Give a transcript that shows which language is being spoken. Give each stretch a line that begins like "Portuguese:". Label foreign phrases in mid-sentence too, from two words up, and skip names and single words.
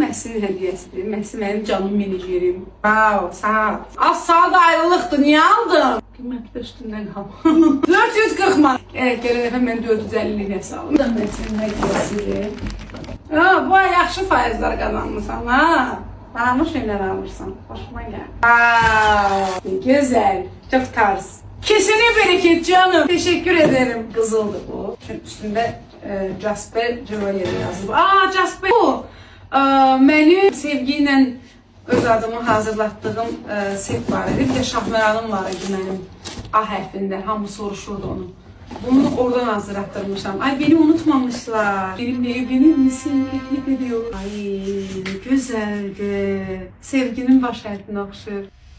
Azerbaijani: Məhsin hədiyəsidir. Məhsin mənim canım menajerim. Wow, sağ ol. Az saat ayrılıqdır, niyə aldın? Qiyməti üstündən qalma. 440 man. Evet, gələn dəfə mən 450 liraya saldım. Bu da Məhsin hədiyəsidir. Bu ay yaxşı faizlər qazanmışsan, ha?
Turkish: Bana şeyler alırsan, hoşuma gel. Wow, güzel, çok tarz. Kesene bereket canım. Teşekkür ederim. Kızıldı bu. Çünkü üstünde Jasper Jewelry yazılıb. Jasper bu.
Azerbaijani: Mənim Sevgi ilə öz adımı hazırlatdığım set var idi. Bir də Şahməranım var idi mənim A hərfində. Hamı soruşurdu onu. Bunu oradan hazırlattırmışam.
Turkish: Ay, beni unutmamışlar. Benimle evlenir misin? Teklif ediyor. Ay, güzeldi.
Azerbaijani: Sevginin baş hərfinə oxşur.